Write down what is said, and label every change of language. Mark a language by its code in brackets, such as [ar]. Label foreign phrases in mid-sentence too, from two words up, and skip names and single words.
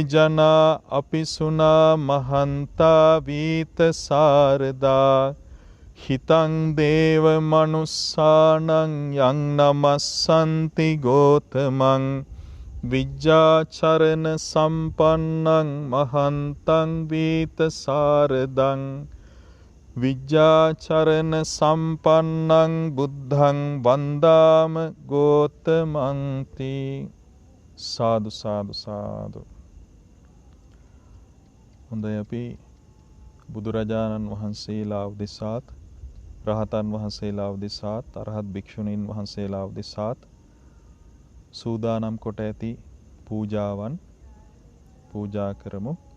[pi] තේජනා අපිසුනා මහන්තා වීත සාරදා හිතං දේව මනුස්සානං යං නමස්සන්ති ගෝතමං විජ්ජාචරණ සම්පන්නං මහන්තං වීතසාරදං විජ්ජාචරණ සම්පන්නං බුද්ධං වන්දාම ගෝතමන්ති. [si] සාදු සාදු සාදු. හොඳයි, අපි බුදුරජාණන් වහන්සේලා උදෙසාත් රහතන් වහන්සේලා උදෙසාත් අරහත් භික්ෂුණීන් වහන්සේලා උදෙසාත් සූදානම් කොට ඇති පූජාවන් පූජා කරමු.